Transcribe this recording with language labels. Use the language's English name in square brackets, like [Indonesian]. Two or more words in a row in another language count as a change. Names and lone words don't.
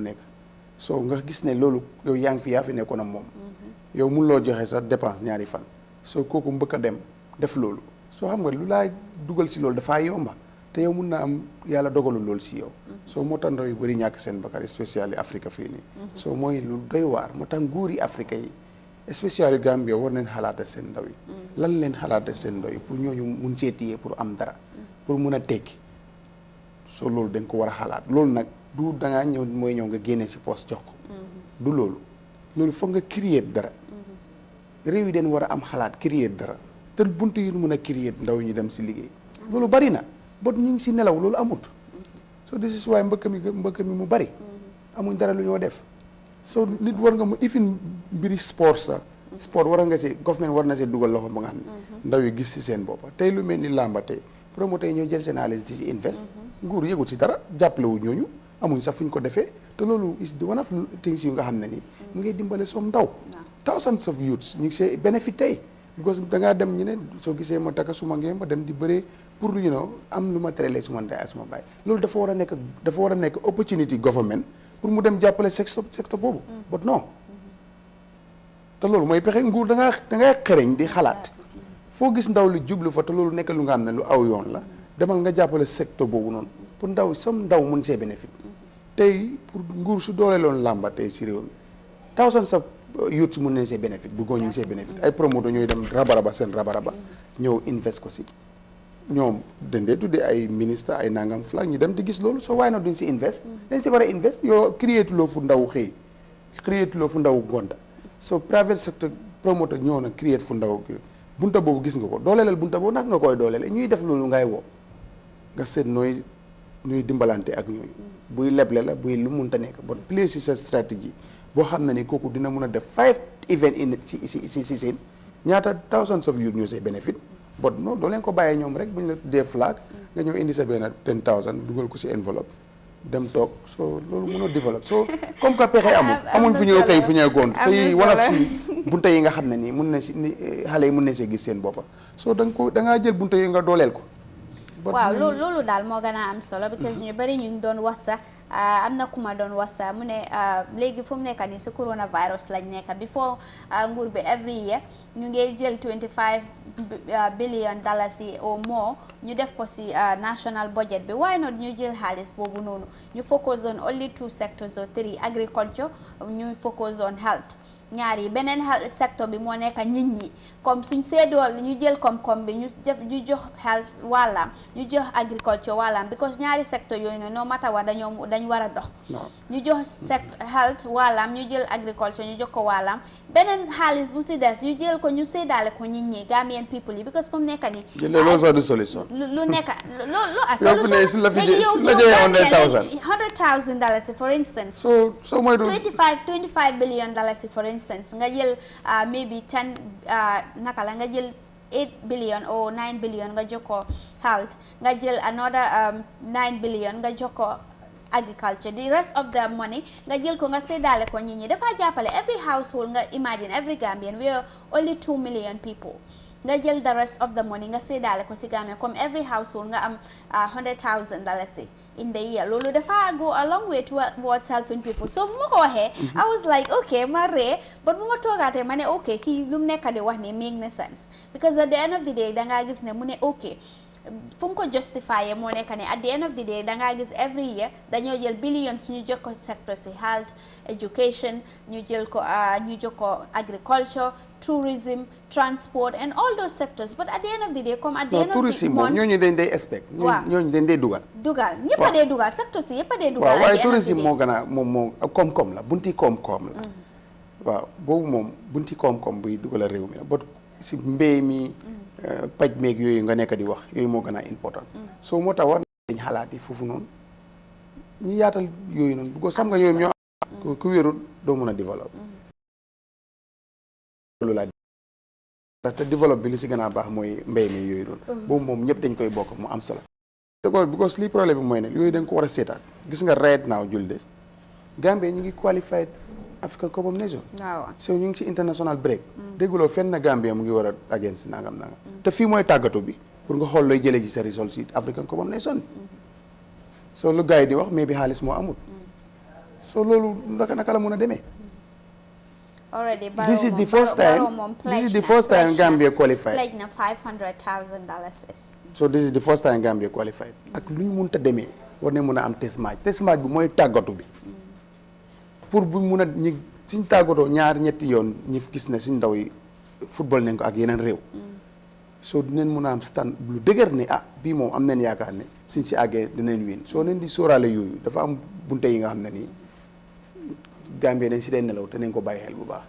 [Wolof] nekk soo nga gis ne loolu yow yaa fi nekkoon ak moom yow mun loo joxe sa dépense ñaari fan soo kooku mbëkk a dem def loolu soo xam nga lu laa dugal si loolu dafaa yomba te yow mun na am yàlla dogalul loolu si yow soo moo tax ndaw yu bëri ñàkk seen bakkan spécial Afrique fii nii soo mooy lu doy waar moo tax nguur yi Afrique yi spécial Gambia war nañ xalaata seen ndaw yi lan leen xalaata seen ndaw yi pour ñooñu mun seetiyee pour am dara pour mun a tekki soo loolu dañ ko war a xalaat loolu nag du da ngaa ñëw mooy ñëw nga génne si poste jox ko du loolu foog nga créer dara réew yi den war a am xalaat créer dara te buntu yi mun a créer ndaw ñu dem si liggéey loolu bari na bot ñu ngi si nelaw loolu amut so [English] this is why [Wolof] mbëkk mi mu bari amuñ dara lu ñoo def so nit war nga mu ifin mbiri sport sax sport war nga si government war na see dugal loxo ba nga xam ne ndaw yi gis si seen boppa tey lu mel ni làmba tey promoteur ñoo jël seen xaalis di ci invest nguur yëgut si dara jàppale wu ñooñu amuñ sax fu ñu ko defee te loolu [English] is one of things [Wolof] yu nga xam ne nii mu ngi dimbale som ndaw [English] thousands of youths [Wolof] ñu ngi [English] see benefit [Wolof] tey because da ngaa dem ñu ne soo gisee ma taka suma ngeen ma dem di bëree pour am lu ma terelee suma ndey ak suma baay loolu dafa war a nekk [English] opportunity government [Wolof] pour mu dem jàppale secteur boobu but non te loolu mooy pexe nguur da ngaa xereñ di xalaat foo gis ndaw lu jublu fa te loolu nekk lu nga xam ne lu aw yoon la demal nga jàppale secteur boobu noonu pour ndaw mun see bénéfice tey pour nguur su dooleeloon làmba tey si réew mi [English] thousands of youths [Wolof] mun nañ see bénéfice bu góor ñu ngi see bénéfice ay promoteur ñooy dem rabaraba ñëw invest ko si ñoom dendee tuddee ay ministre ay nangam flag ñu dem di gis loolu soo waaye na duñ si invest dañ si war a invest yoo créer loo fu ndaw xëy créer loo fu ndaw gonta so [English] private sector [Wolof] promoteur ñëw na créer fu ndaw bunta boobu gis nga ko dooleelal bunta boobu nag nga koy dooleel ñuy def loolu ngay woo nga seet nooy dimbalante ak ñooñu buy leble la buy lu munta nekk [French] bon place [Wolof] si sa stratégie boo xam ne ni kooku dina mun a def 5 event in si seen ñaata [English] thousands of youth [Wolof] ñoo [English] see benefit [Wolof] but non doo leen ko bàyyee ñoom rek bu ñu la dee flag nga ñëw indi sa benn 10,000 dugal ko si enveloppe dem toog so loolu mënoo développe so [French] comme que [Wolof] pexe amuñ fu ñëw tey fu ñëw goon say wala si bunta yi nga xam ne nii mun na si xale yi mun na see gis seen boppa so da ngaa jël bunta yi nga dooleel ko waaw loolu daal moo gën a am solo because ñu bari ñu ngi doon wax sax am na ku ma doon wax sax mu ne léegi fu mu nekk nii si coronavirus lañ nekk before nguur bi [English] every year [Wolof] ñu ngi jël [English] 25 billion dollars [Wolof] yi au more ñu def ko si [English] national budget [Wolof] bi [English] why not [Wolof] ñu jël xaalis boobu noonu ñu [English] focus on only 2 sectors or 3 agriculture [Wolof] ñu [English] focus on health [Wolof] ñaar yi beneen secteur bi moo nekk nit ñi comme suñ seedool ñu jël koom-koom bi ñu jox health wàllam ñu jox agriculture wàllam because ñaari secteur yooyu ne [English] no matter what [Wolof] dañ war a dox ñu jox health wàllam ñu jël agriculture ñu jox ko wàllam beneen xaalis bu si des ñu jël ko ñu séddaale ko nit ñi [English] Gambian people [Wolof] yi because comme nekk ni loolu sax du solution lu nekk loolu solution léegi yow $100,000 [English] for instance [Wolof] so mooy [English] 25 billion dollars for instance [Wolof] nga jël maybe 10 naka la nga jël [English] 8 billion or 9 billion [Wolof] nga jox ko health nga jël [English] another 9 billion [Wolof] nga jox ko agriculture [English] the rest of the money [Wolof] nga jël ko nga séddale ko nit ñi dafa jàppale [English] every household [Wolof] nga [English] imagine every Gambian we are only 2 million people [Wolof] nga jël [English] the rest of the money [Wolof] nga séddale ko si Gambia comme [English] every household [Wolof] nga am [English] $100,000 in the year [Wolof] loolu dafa [English] go a long way towards helping people so [Wolof] bu ma ko waxee [English] I was like okay [Wolof] ma ree [English] but [Wolof] bu ma toogaatee ma ne [English] okay [Wolof] kii lu mu nekk di wax ni [English] make na sense because at the end of the day [Wolof] dangaa gis ne mu ne [English] okay [Wolof] fu mu ko justify moo nekk ne [English] at the end of the day [Wolof] dangaa gis [English] every year [Wolof] dañoo jël [English] billions [Wolof] ñu jox ko [English] sector si health education [Wolof] ñu jël ko ñu jox ko [English] agriculture tourism transport and all those sectors but at the end of the day comme at the end of the [Wolof] tourisme moom ñooñu dañ day expect ñooñu dañ day dugal ñëpp a dee dugal secteur si yëpp a dee dugal waaye tourisme moo gën a moom koom-koom la bunti koom-koom la waaw boobu moom bunti koom-koom buy dugal a réew mi la but si mbéy mi paj meeg yooyu nga nekk di wax yooyu moo gën a important so moo tax war dañ xalaat yi foofu noonu ñu yaatal yooyu noonu bu ko sam nga yooyu ñoo ku wérul doo mën a développe loolu laa te développe bi li si gën a baax mooy mbéy mi yooyu noonu boobu moom ñëpp dañ koy bokk mu am solo because lii problème bi mooy ne yooyu dañ ko war a seetaat gis nga [English] right now [Wolof] julde Gambie ñu ngi qualified African Cup of Nations so ñu ngi ci [English] international break [Wolof] dégguloo fenn na Gambia mu ngi war a against nangam te fii mooy tàggatu bi pour nga xool looy jëlee ci sa result si African Cup of Nations so lu gars yi di wax mais bi xaalis moo amul so loolu naka la mun a demee [English] already this is the first time Gambia qualified [Wolof] pledge na $500,000 so [English] this is the first time Gambia qualified [Wolof] ak lu ñu mun ta demee war ne mun a am [English] test match [Wolof] bi mooy tàggatu bi pour buñ mun a ñi suñ tàggatoo ñaar ñetti yoon ñi gis ne suñ ndaw yi football nañ ko ak yeneen réew soo dinañ mun a am stand lu dëgër ne bii moom am nañ yaakaar ne suñ si àggee dinañ win soo leen di sóoraale yooyu dafa am bunte yi nga xam ne nii Gambie dañ si dee nelaw te nañ ko bàyyi xel bu baax.